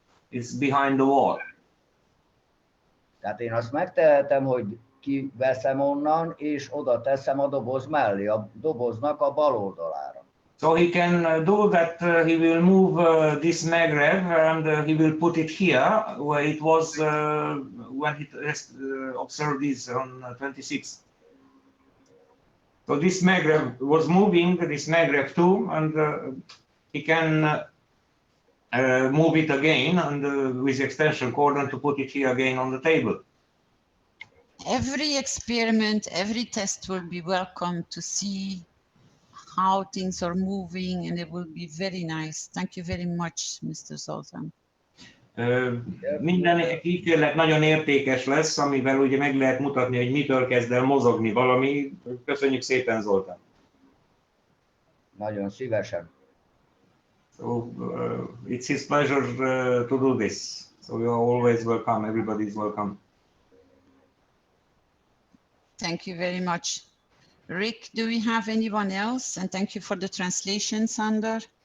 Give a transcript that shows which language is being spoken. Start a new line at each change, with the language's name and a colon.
English: It's behind the wall.
Hungarian: Tehát én azt megtehetem, hogy kiveszem onnan, és oda teszem a doboz mellé, a doboznak a bal oldalára.
English: So he can do that, he will move this magrev and he will put it here where it was when he observed this on 26th. So this magrev was moving, this magrev too, and he can move it again and with extension cord and to put it here again on the table. Every experiment, every test will be welcome to see how things are moving, and it will be very nice. Thank you very much, Mr. Zoltan.
Hungarian: Minden kísérlet nagyon értékes lesz, amivel ugye meg lehet mutatni, hogy mitől kezd el mozogni valami. Köszönjük szépen, Zoltán. Nagyon szívesen.
English: So it's his pleasure to do this. So you are always welcome. Everybody is welcome. Thank you very much. Rick, do we have anyone else? And thank you for the translation, Sander.